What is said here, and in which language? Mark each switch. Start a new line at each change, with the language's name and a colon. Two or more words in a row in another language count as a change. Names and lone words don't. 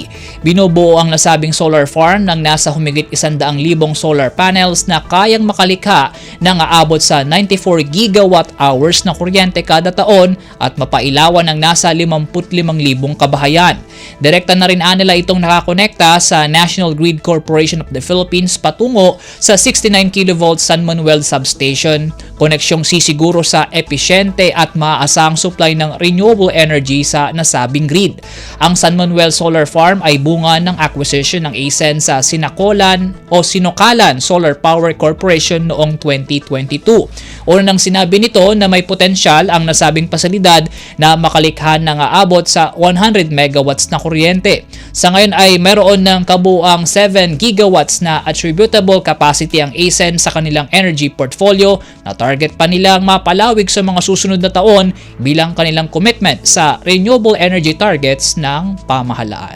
Filipino: Binubuo ang nasabing solar farm ng nasa humigit 100,000
English: solar panels
Filipino: na kayang makalikha ng aabot sa 94
English: gigawatt hours
Filipino: na kuryente kada taon at mapailawan ng nasa 55,000 kabahayan. Direkta na rin nila itong nakakonekta sa National Grid Corporation of the Philippines patungo sa 69 kV San Manuel substation, koneksyong sisiguro sa episyente at maaasahang supply ng
English: renewable energy
Filipino: sa nasabing grid. Ang San Manuel Solar Farm ay bunga ng acquisition ng ACEN sa Sinokalan Solar Power Corporation noong 2022. Una nang sinabi nito na may potensyal ang nasabing pasilidad na makalikha ng aabot sa 100 megawatts na kuryente. Sa ngayon ay mayroon ng kabuuang 7 gigawatts na
English: attributable capacity
Filipino: ang ACEN sa kanilang
English: energy portfolio
Filipino: na target pa nilang mapalawig sa mga susunod na taon bilang kanilang commitment sa
English: renewable energy targets
Filipino: ng pamahalaan.